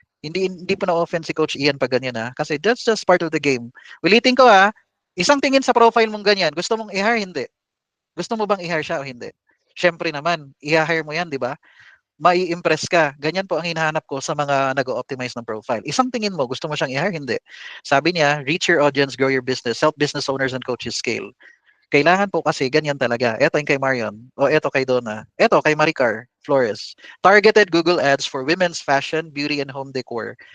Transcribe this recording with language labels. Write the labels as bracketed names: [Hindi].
[Filipino] Hindi po na-offend si Coach Ian pag ganyan Kasi [English] that's just part of the game. [Filipino] Ulitin ko isang tingin sa profile mong ganyan. Gusto mong i-hire, hindi. Gusto mo bang i-hire siya o hindi? Siyempre naman, i-hire mo yan, di ba? Mai-impress ka. Ganyan po ang hinahanap ko sa mga nag-optimize ng profile. Isang tingin mo, gusto mo siyang i-hire? Hindi. Sabi niya, [English] reach your audience, grow your business, help business owners and coaches scale. [Filipino] Kailangan po kasi ganyan talaga. Ito yung kay Marion. O ito kay Donna. Ito kay Maricar Flores. [English] Targeted Google Ads for women's fashion, beauty, and home decor.